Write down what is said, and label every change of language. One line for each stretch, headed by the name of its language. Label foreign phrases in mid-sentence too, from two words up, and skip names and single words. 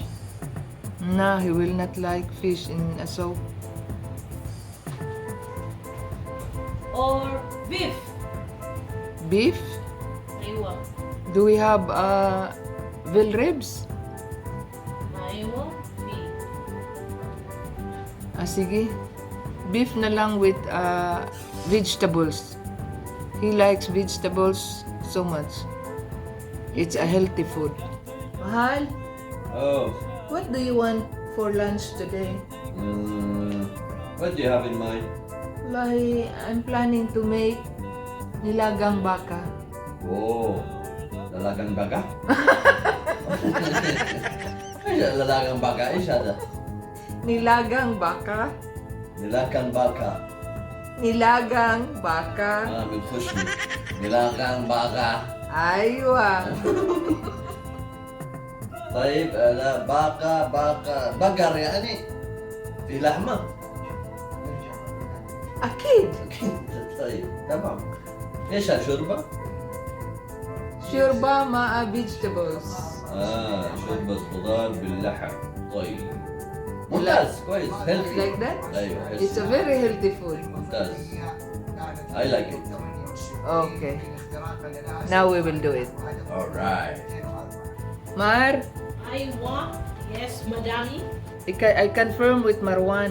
English: Nah, he will not like fish in a soup. Or beef? Beef? Aywa. Do we have veal ribs? Aywa. Beef.
Filipino: Sige. Beef na lang
English: with vegetables. He likes vegetables so much. It's a healthy food. Mahal, Oh, what do you want for lunch today? what do you have in mind? Wallahi, I'm planning to make Nilagang Baka.
Filipino: Oh, lalagang baga? Ay, lalagang baga, isa da. Nilagang Baka? Nilagang baka. Nilagang Baka?
Arabic: من خشمي.
Filipino: nilagang baka.
Arabic: Aywa. طيب لا بقر يعني في لحمة. Akid. طيب تمام. ايش شوربة؟ شوربة مع vegetables. شوربة خضار باللحم. طيب. ممتاز كويس healthy.
English: Like that?
Arabic: ايوه
English: It's a very healthy food. ممتاز. I like it. Okay. Now we will do it. Alright. Mar, Aywa. Yes, madami. I confirm with Marwan.